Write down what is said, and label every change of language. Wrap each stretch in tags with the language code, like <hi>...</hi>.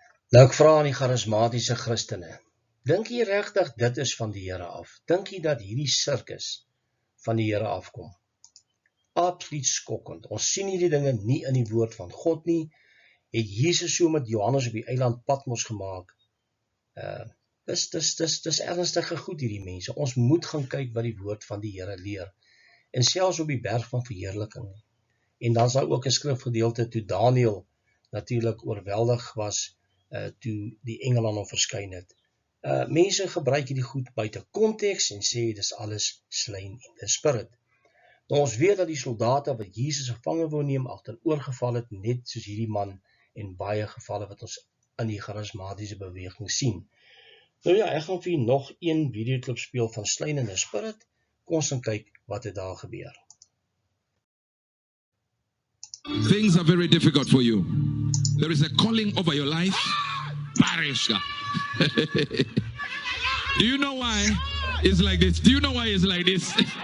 <af>Nou ek vra aan die charismatiese Christene, dink jy regtig dit is van die Here af? Dink jy dat hierdie sirkus van die Here afkom? Absoluut skokkend. Ons sien hierdie dinge nie in die woord van God nie. Het Jesus so met Johannes op die eiland Patmos gemaak? Dis ernstige goed hierdie mense. Ons moet gaan kyk wat die woord van die Here leer. En selfs op die berg van verheerliking. En dan is daar ook 'n skrifgedeelte toe Daniël natuurlik oorweldig was toe die engel aan hom verskyn het. Mense gebruik hierdie goed buite konteks en sê dis alles</af> <en>Slain in the Spirit.</en> <af>Nou ons weet dat die soldate wat Jesus gevange wou neem agteroorgeval het, net soos hierdie man en baie gevalle wat ons in die charismatiese beweging sien. Nou ja, ek gaan vir julle nog een videoklip speel van</af> <en>Slain in the Spirit.</en> <af>Kom ons gaan kyk wat het daar gebeur.</af> <en>Things are very difficult for you. There is a calling over your life. Parisha. Do you know why it's like this? Do you know why it's like this?</en>